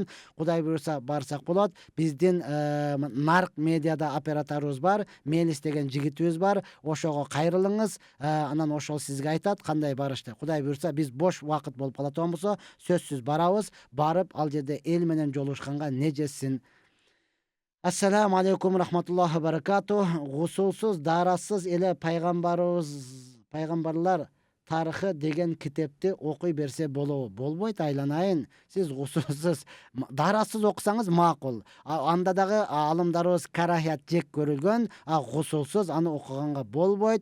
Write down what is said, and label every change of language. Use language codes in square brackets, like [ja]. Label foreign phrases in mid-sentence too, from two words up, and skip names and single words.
[ky] Кудай буйрса барсак болот. Биздин нарк медиада операторубуз бар, Мелис деген жигитибиз бар. Ошого кайрылыңыз, анан ошол сизге айтат кандай барышты. Кудай буйрса биз бош убакыт болуп кала турган болсо, сөзсүз барабыз. Барып ал жерде эл менен жолугушканга не жетсин. [ar] السلام عليكم رحمة الله بركاته. [ky] Гусулсуз, дарасыз эле пайгамбарлар тарыхы деген китепти окуй берсе болобу? Болбойт, айланайын. Сиз гусулсуз, дарасыз окусаңыз макул. Анда дагы алымдарыбыз карахият жек көрүлгөн, гусулсуз аны окуганга болбойт.